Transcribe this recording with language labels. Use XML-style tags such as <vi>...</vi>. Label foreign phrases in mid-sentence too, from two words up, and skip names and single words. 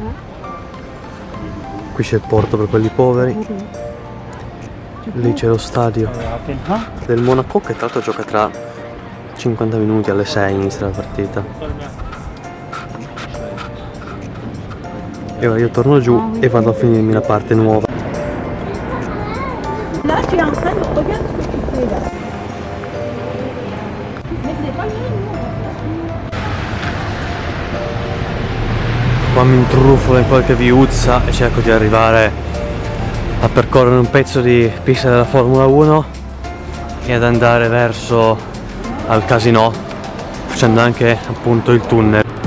<it>Qui c'è il porto per quelli poveri, lì c'è lo stadio del Monaco che tra l'altro gioca tra 50 minuti, alle 6 inizia la partita. E ora io torno giù e vado a finirmi la parte nuova.</it> <fr>Là, tu es en train de regarder ce que tu fais là. Mais c'est pas grave.</fr> <it>Qua mi intrufolo in qualche viuzza e cerco di arrivare a percorrere un pezzo di pista della Formula 1 e ad andare verso al casino, facendo anche appunto il tunnel.</it>